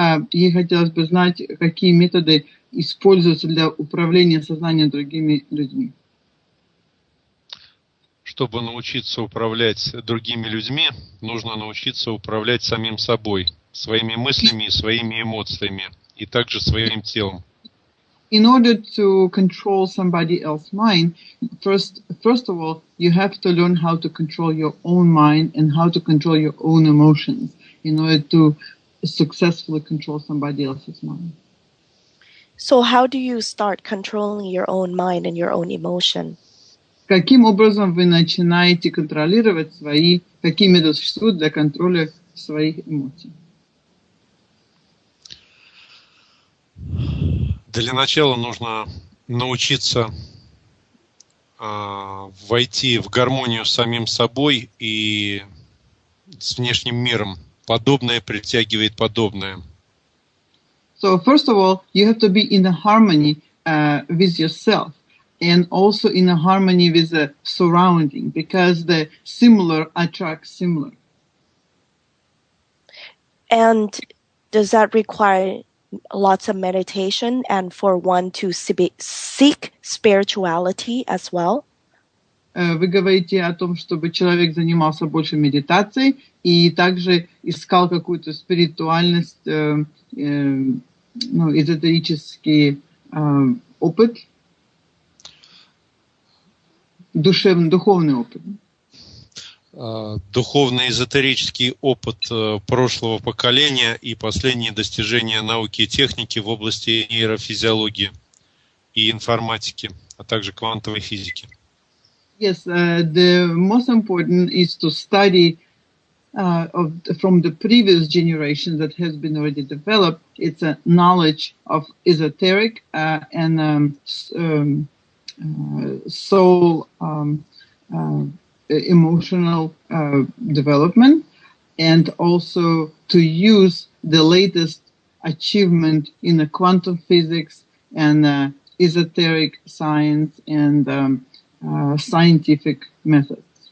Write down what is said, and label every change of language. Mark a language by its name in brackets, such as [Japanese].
[Russian] Ей хотелось бы знать, какие методы используются для управления сознанием другими людьми. Чтобы научиться управлять другими людьми, нужно научиться управлять самим собой, своими мыслями и своими эмоциями, и также своим телом. [English] In order to control somebody else's mind, first of all, you have to learn how to control your own mind and how to control your own emotions in order to successfully control somebody else's mind. So how do you start controlling your own mind and your own emotion? [Russian] Каким образом вы начинаете контролировать какие методы существуют для контроля своих эмоций? Для начала нужно научиться войти в гармонию с самим собой и с внешним миром. Подобное притягивает подобное. [English] So first of all, you have to be in a harmony with yourself and also in a harmony with the surrounding, because the similar attracts similar. And does that require lots of meditation and for one to seek spirituality as well? [Russian] Вы говорите о том, чтобы человек занимался больше медитацией и также искал какую-то спиритуальность, эзотерический опыт, духовный опыт. Духовно-эзотерический опыт прошлого поколения и последние достижения науки и техники в области нейрофизиологии и информатики, а также квантовой физики. [English] Yes, the most important is to study from the previous generation that has been already developed. It's a knowledge of esoteric and soul emotional development, and also to use the latest achievement in the quantum physics and esoteric science and scientific methods.